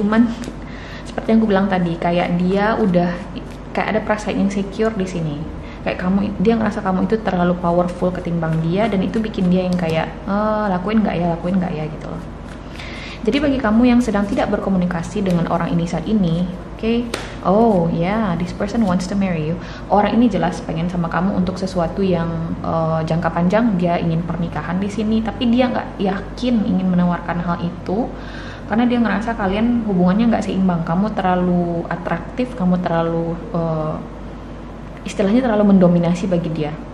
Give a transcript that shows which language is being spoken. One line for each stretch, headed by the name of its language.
Indonesian: Cuman seperti yang gue bilang tadi, kayak dia udah kayak ada perasaan insecure di sini. Kayak dia ngerasa kamu itu terlalu powerful ketimbang dia, dan itu bikin dia yang kayak lakuin nggak ya gitu loh. Jadi bagi kamu yang sedang tidak berkomunikasi dengan orang ini saat ini, okay?
English: Oh yeah, this person wants to marry you.
Indonesian: Orang ini jelas pengen sama kamu untuk sesuatu yang jangka panjang. Dia ingin pernikahan di sini, tapi dia nggak yakin ingin menawarkan hal itu karena dia ngerasa kalian hubungannya nggak seimbang. Kamu terlalu atraktif, kamu terlalu istilahnya terlalu mendominasi bagi dia.